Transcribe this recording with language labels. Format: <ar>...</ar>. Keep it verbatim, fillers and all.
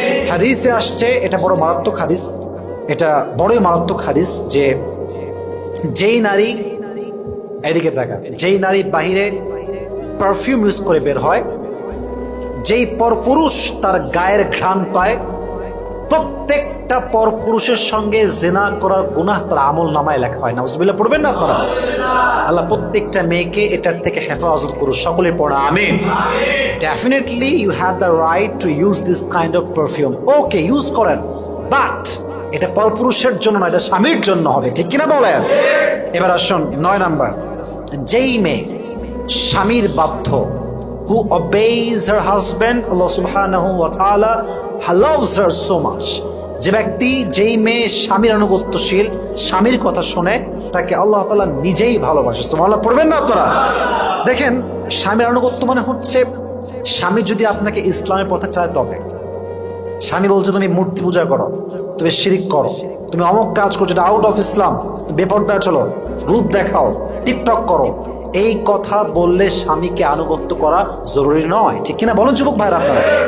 <bn>হাদিসে আসছে, এটা বড় মারাত্মক হাদিস, এটা বড়ই মারাত্মক হাদিস, যে যেই নারী, এদিকে তাকান, যেই নারী বাহিরে পারফিউম ইউজ করে বের হয়, যেই পরপুরুষ তার গায়ের ঘ্রাণ পায়, প্রত্যেকটা পরপুরুষের সঙ্গে জিনা করার গুনাহ তার আমল নামায় লেখা হয়। নাউজুবিল্লাহ পড়বেন না আপনারা? আল্লাহ প্রত্যেকটা মেয়েকে এটার থেকে হেফাজত করুন, সকলে পড়া আমিন।</bn> <en>definitely you have the right to use this kind of perfume, okay use করেন, but</en> <bn>এটা পরপুরুষের জন্য না, এটা স্বামীর জন্য হবে, ঠিক কিনা বলেন? এবার আসুন নয় নাম্বার, যেই মেয়ে স্বামীর বাধ্য,</bn> <en>who obeys her husband, Allah subhanahu wa ta'ala loves her so much.</en> <bn>যে ব্যক্তি, যেই মেয়ে স্বামীর অনুগত্যশীল, স্বামীর কথা শুনে, তাকে আল্লাহ তাআলা নিজেই ভালোবাসে। সুবহানাল্লাহ পড়বেন না আপনারা? দেখেন, স্বামীর অনুগত্য মানে হচ্ছে স্বামী যদি আপনাকে ইসলামের পথে চায়, তবে স্বামী বলছে তুমি মূর্তি পূজা করো, তুমি শিরিক করো, তুমি অমুক কাজ করছো যেটা আউট অফ ইসলাম, বেপরদায় চলো, রূপ দেখাও, টিকটক করো, এই কথা বললে স্বামীকে আনুগত্য করা জরুরি নয়, ঠিক কিনা বলুন যুবক ভাইরা আপনারা?</bn>